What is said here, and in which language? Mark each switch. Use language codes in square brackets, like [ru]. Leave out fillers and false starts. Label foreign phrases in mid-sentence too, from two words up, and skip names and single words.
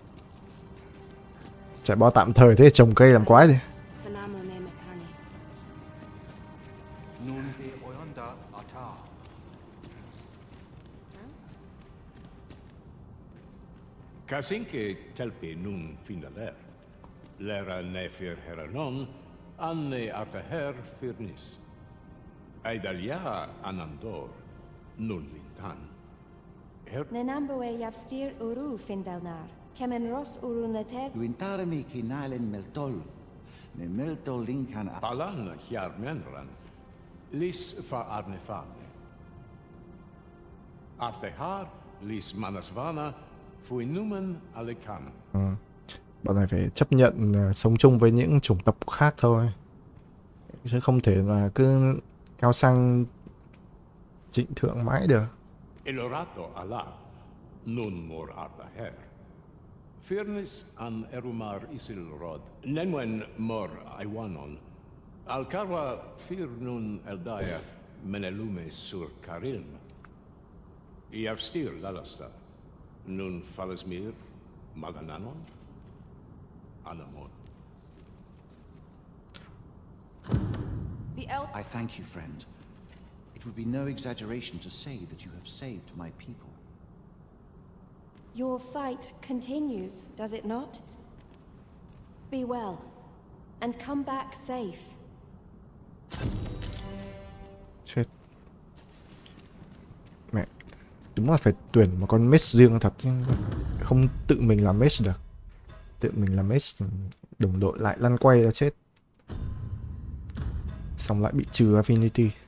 [vi] Chạy bo tạm thời thế trồng cây làm quái gì? [qya] Casinque telpe nun finaler. Lera nefir heranon, anne artaher firnis. Aidalia anandor, nun lintan. Nenamboe yavstir uru findelnar. Kemen ros uru neter. Luintarmi kinalen meltol. Ne meltol linkan Palan hiar menran. Lis fa arnefane. Artehar lis manasvana fuinumen alekan. [vi] Bọn này phải chấp nhận sống chung với những chủng tộc khác thôi, chứ không thể là cứ cao sang trịnh thượng mãi được. [qya] Elorato ala nun mor artaher. Firnis an erumar isilrod. Nenwen mor aiwanon. Alcarwa fir nun eldaya menelume sur carilm. Iavstir lalasta. Nun falasmir malananon. Anamon. [en] I thank you, friend. It would be no exaggeration to say that you have saved my people. Your fight continues, does it not? Be well, and come back safe. [vi] Chết. Mẹ, đúng là phải tuyển một con mage riêng thật chứ không tự mình làm mage được. Tự mình làm mage đồng đội lại lăn quay là chết. Xong lại bị trừ affinity.